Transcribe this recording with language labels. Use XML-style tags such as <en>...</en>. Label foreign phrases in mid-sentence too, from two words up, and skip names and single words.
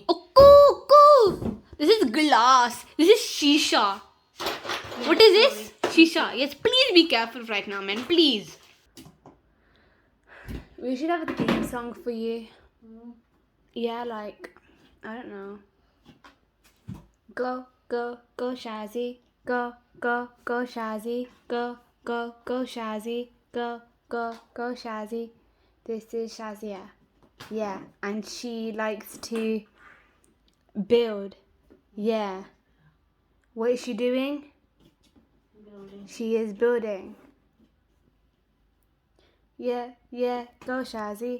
<en>Oh, go! This is glass. This is shisha. What is this? Shisha. Yes, please be careful right now, man. Please. We should have a theme song for you. Yeah, like, I don't know. Go, go, go, Shazzy. Go, go, go, Shazzy. Go, go, go, Shazzy. Go, go, go, Shazzy. This is Shazia. Yeah, and she likes to Build. Yeah. What is she doing? Building. She is building. Yeah, yeah, go Shazzy.</en>